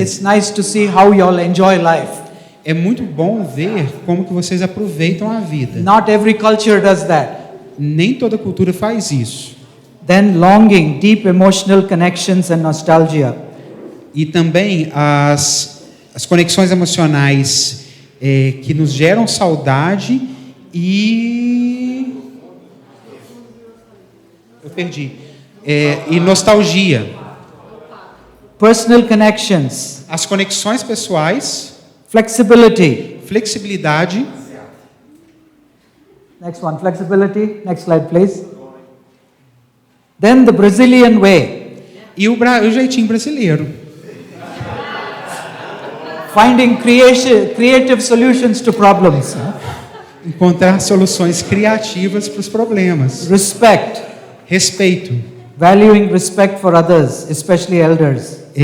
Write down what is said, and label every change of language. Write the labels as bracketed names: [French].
[English] It's nice to see how you all enjoy life. [Portuguese] É muito bom ver como que vocês aproveitam a vida. [English] Not every culture does that. [Portuguese] Nem toda cultura faz isso. [English] Then longing, deep emotional connections and nostalgia. [Portuguese] E também as conexões emocionais que nos geram saudade e... Eu perdi. E nostalgia. [English] Personal connections, [Portuguese] As conexões pessoais, [English] flexibility. [Portuguese] flexibilidade. [English] Next one, flexibility. Next slide, please. Then the Brazilian way, [Portuguese] E o jeitinho brasileiro. [English] finding creative solutions to problems. [Portuguese] Encontrar soluções criativas para os problemas. [English] Respect, [Portuguese] Respeito. [English] valuing respect for others, especially elders.